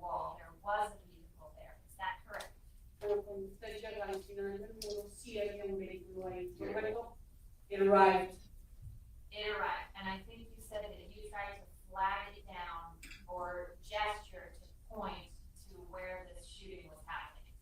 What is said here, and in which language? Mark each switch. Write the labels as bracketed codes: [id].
[en] wall, there was a vehicle there, is that correct? [es] Pero cuando usted llega al final del muro, sí había un vehículo ahí, ¿correcto? [en] It arrived. It arrived, and I think you said that you tried to flag it down or gesture to point to where the shooting was happening.